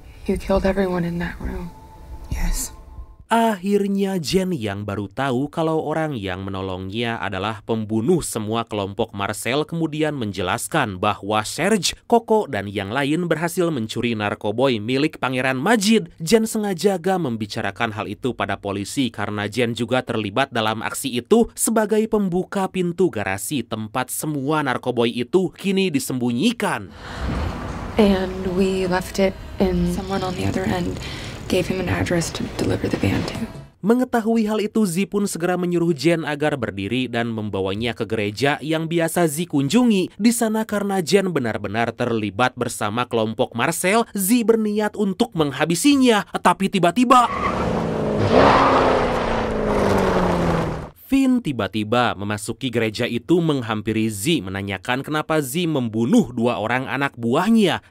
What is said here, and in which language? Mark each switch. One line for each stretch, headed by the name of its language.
English: You killed everyone in that room. Yes.
Indonesian: Akhirnya Jen yang baru tahu kalau orang yang menolongnya adalah pembunuh semua kelompok Marcel kemudian menjelaskan bahwa Serge, Coco, dan yang lain berhasil mencuri narkoboy milik Pangeran Majid. Jen sengaja gak membicarakan hal itu pada polisi karena Jen juga terlibat dalam aksi itu sebagai pembuka pintu garasi tempat semua narkoboy itu kini disembunyikan.
English: And we left it and someone on the other end gave him an address to deliver the van to.
Indonesian: Mengetahui hal itu, Zi pun segera menyuruh Jen agar berdiri dan membawanya ke gereja yang biasa Zi kunjungi. Di sana karena Jen benar-benar terlibat bersama kelompok Marcel, Zi berniat untuk menghabisinya. Tapi tiba-tiba Finn tiba-tiba memasuki gereja itu menghampiri Zi menanyakan kenapa Zi membunuh 2 orang anak buahnya.